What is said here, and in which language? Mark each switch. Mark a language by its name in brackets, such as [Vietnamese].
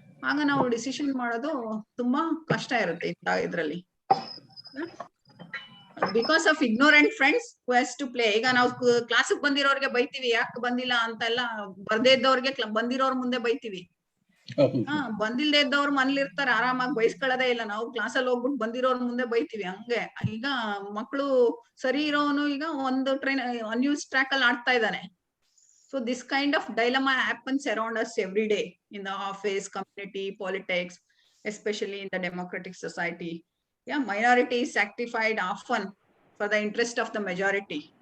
[Kannada] ಆಗ ನಾವು ಡಿಸಿಷನ್ ಮಾಡೋದು ತುಂಬಾ ಕಷ್ಟ ಇರುತ್ತೆ ಇದ್ರಲ್ಲಿ. [English] Because of ignorant friends who has to play. [Kannada] ಈಗ ನಾವು ಕ್ಲಾಸಿಗೆ ಬಂದಿರೋರ್ಗೆ ಬೈತೀವಿ, ಯಾಕೆ ಬಂದಿಲ್ಲ ಅಂತ ಎಲ್ಲ, ಬರ್ದೇ ಇದ್ದವ್ರಿಗೆ ಬಂದಿರೋರ್ ಮುಂದೆ ಬೈತೀವಿ. ಬಂದಿಲ್ದೇ ಇದ್ದವ್ರು ಮನೇಲಿ ಇರ್ತಾರೆ, ಆರಾಮಾಗಿ ಬೈಸ್ಕೊಳ್ಳೋದೇ ಇಲ್ಲ. ನಾವು ಕ್ಲಾಸಲ್ಲಿ ಹೋಗ್ಬಿಟ್ಟು ಬಂದಿರೋರ್ ಮುಂದೆ ಬೈತೀವಿ. ಹಂಗೆ ಈಗ ಮಕ್ಕಳು ಸರಿ ಇರೋನು ಈಗ ಒಂದು ಟ್ರೈನ್ ಅನ್ಯೂಸ್ ಟ್ರ್ಯಾಕ್ ಅಲ್ಲಿ ಆಡ್ತಾ ಇದ್ದಾನೆ. [English] So this kind of dilemma happens around us every day in the office, community, politics, especially in the democratic society. Yeah, minority is sacrificed often for the interest of the majority.